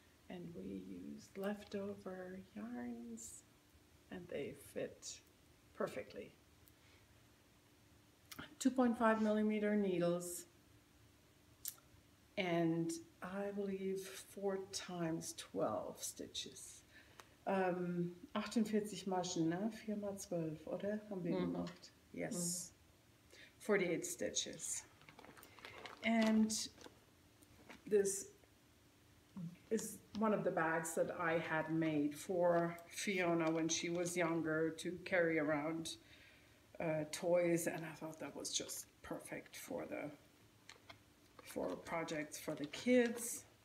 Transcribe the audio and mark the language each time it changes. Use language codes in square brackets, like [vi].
[en] And we used leftover yarns, and they fit perfectly. 2.5 millimeter needles, and I believe 4 times 12 stitches. [de] 48 Maschen, ne? 4 mal 12, oder? Haben wir gemacht? [en] Yes. 48 stitches. And this is one of the bags that I had made for Fiona when she was younger to carry around toys, and I thought that was just perfect for projects for the kids.